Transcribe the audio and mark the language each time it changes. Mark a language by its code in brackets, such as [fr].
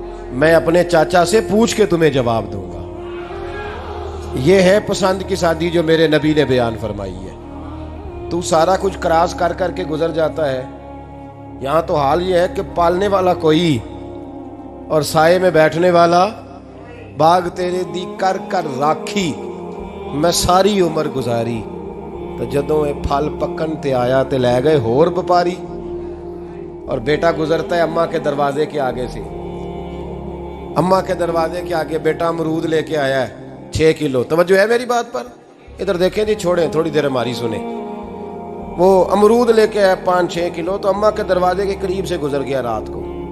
[ur] میں اپنے چاچا سے پوچھ کے تمہیں جواب دوں گا. یہ ہے پسند کی شادی جو میرے نبی نے بیان فرمائی ہے. تو سارا کچھ کراس کر کر کے گزر جاتا ہے. یہاں تو حال یہ ہے کہ پالنے والا کوئی اور سائے میں بیٹھنے والا. [pa] باغ تیرے دی کر کر راکھی میں ساری عمر گزاری, تو جدوں اے پھل پکن تے آیا تے لے گئے ہور بپاری. [ur] اور بیٹا گزرتا ہے اماں کے دروازے کے آگے سے, اماں کے دروازے کے آگے بیٹا امرود لے کے آیا ہے 6 کلو. توجہ ہے میری بات پر؟ ادھر دیکھیں جی, چھوڑیں تھوڑی دیر ہماری سنیں. وہ امرود لے کے آیا 5-6 کلو, تو اماں کے دروازے کے قریب سے گزر گیا رات کو.